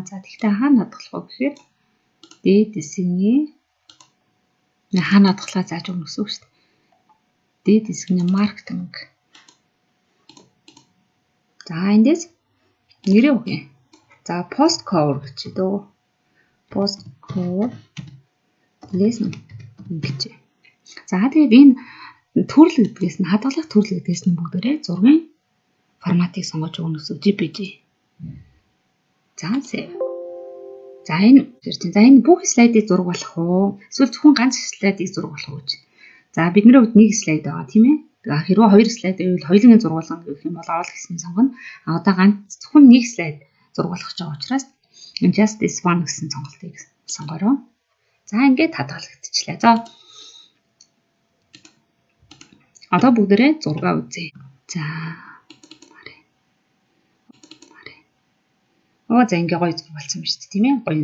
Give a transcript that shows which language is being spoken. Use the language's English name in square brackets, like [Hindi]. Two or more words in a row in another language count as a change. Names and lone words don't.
[Mongolian] За, тэгтээ хаана хадгалах вэ гэхээр дээд хэсгийн хаана хадгалаа зааж өгнө гэсэн үг шүү дээ. Дээд хэсгийн marketing. За, эндээс нэрээ өгье. За, [English] post cover [Mongolian] гэж дөө. [English] Post cover lesson гэж. [Mongolian] За, тэгээд энэ төрөл гэдгээс нь хадгалах төрөл гэдгээс нь бүгдээрээ зургийн форматыг сонгож өгнө гэсэн JPG. За, save. За, энэ бүх слайдыг зураг болох уу? Эсвэл зөвхөн ганц слайдыг зураг болох уу гэж. За, бидний хувьд нэг слайд байгаа тийм ээ. Хэрвээ хоёр слайд байвал хоёулын зураг болгоно гэх юм бол оол гэсэн сонгоно. Одоо ганц зөвхөн нэг слайд зураг болгох гэж байгаа учраас [English] just this one [Mongolian] гэсэн сонголтыг сонгороо. За, ингээд хадгалагдчихлаа. За, одоо бүгдээрээ зургаа үзье. За, за, ингээ гоё зураг болсон биз дээ тийм ээ.